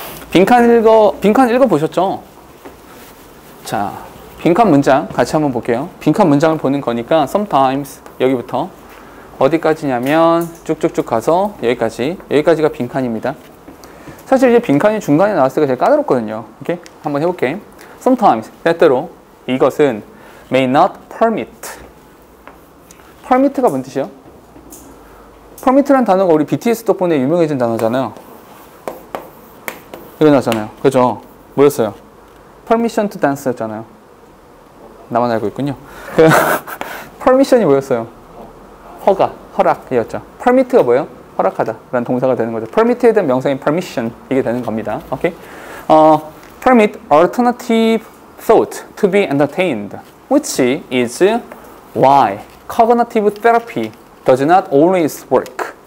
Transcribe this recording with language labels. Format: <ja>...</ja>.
<ko>빈칸 읽어보셨죠? 자, 빈칸 문장 같이 한번 볼게요. 빈칸 문장을 보는 거니까 sometimes 여기부터 어디까지냐면 쭉쭉쭉 가서 여기까지가 빈칸입니다. 사실 이제 빈칸이 중간에 나왔을 때가 제일 까다롭거든요. 오케이? 한번 해볼게. sometimes 때때로 이것은</ko> <en>may not permit.</en> <ko>permit가 뭔 뜻이에요? permit란 단어가 우리 BTS 덕분에 유명해진 단어잖아요. 이거 나왔잖아요. 그죠? 뭐였어요?</ko> <en>permission to dance였잖아요.</en> <ko>나만 알고 있군요. permission이 뭐였어요? 허락이었죠. permit가 뭐예요? 허락하다 라는 동사가 되는 거죠. permit에 대한 명사인 permission 이게 되는 겁니다. 오케이?</ko> <en>permit alternative thought to be entertained, which is why cognitive therapy does not always work.</en>